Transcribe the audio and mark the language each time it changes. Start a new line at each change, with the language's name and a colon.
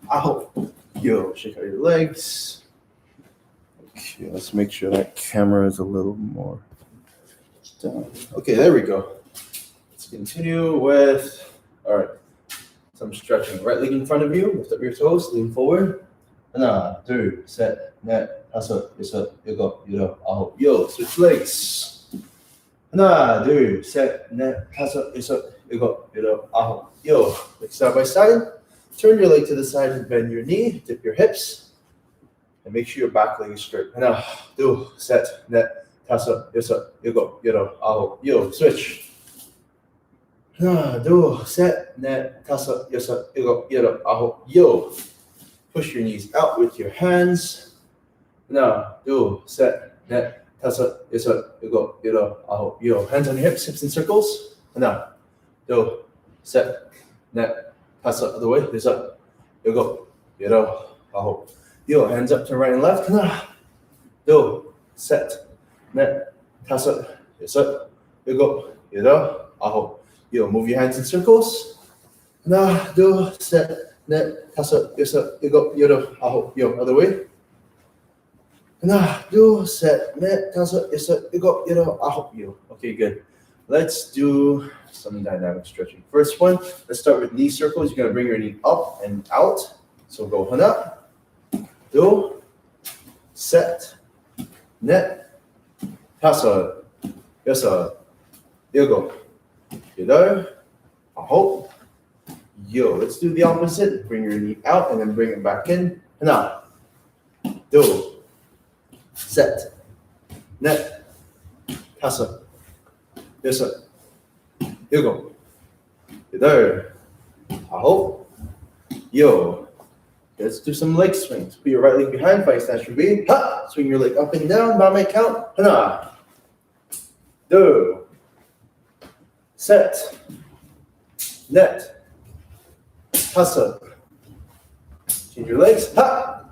English: Hold, you shake out your legs. Okay, let's make sure that camera is a little more down. Okay, there we go. Let's continue with, all right, some stretching. Right leg in front of you, lift up your toes, lean forward.
Korean: Ha나, 둘, 셋, 넷, 다섯, 여섯, 일곱, 여덟, 아홉, 요.
English: Switch legs.
Korean: 하나, 둘, 셋, 넷, 다섯, 여섯, 일곱, 여덟, 아홉, 요.
English: Like side by side. Turn your leg to the side and bend your knee. Dip your hips. And make sure your back leg is straight.
Korean: 하나, 둘, 셋, 넷, 다섯, 여섯, 일곱, 여덟, 아홉, 요.
English: Switch.
Korean: 하나, 둘, 셋, 넷, 다섯, 여섯, 일곱, 여덟, 아홉, 요.
English: Push your knees out with your hands.
Korean: 하나, 둘, 셋, 넷, 다섯, 여섯, 일곱, 여덟, 아홉, 요.
English: Hands on your hips, hips in circles.
Korean: 하나, 둘, 셋, 넷, 다섯,
English: other way,
Korean: 여섯, 일곱, 여덟, 아홉, 요.
English: Hands up to right and left.
Korean: 하나, 둘, 셋, 넷, 다섯, 여섯, 일곱, 여덟, 아홉, 요.
English: Move your hands in circles.
Korean: 하나, 둘, 셋, 넷, 다섯, 여섯, 일곱, 여덟, 아홉, 요.
English: Other way.
Korean: 하나, 둘, 셋, 넷, 다섯, 여섯, 일곱, 여덟, 아홉, 요.
English: Okay, good. Let's do some dynamic stretching. First one, let's start with knee circles. You're going to bring your knee up and out. So go
Korean: 하나, 둘, 셋, 넷, 다섯, 여섯, 일곱, 여덟, 아홉, 요.
English: Let's do the opposite. Bring your knee out and then bring it back in.
Korean: 하나, 둘, 셋, 넷, 다섯, 여섯, 일곱, 여덟, 아홉, 요.
English: Let's do some leg swings. Put your right leg behind, fight snatch your V. Ha! Swing your leg up and down by my count.
Korean: 하나, 둘, 셋, 넷, 다섯.
English: Change your legs. Ha!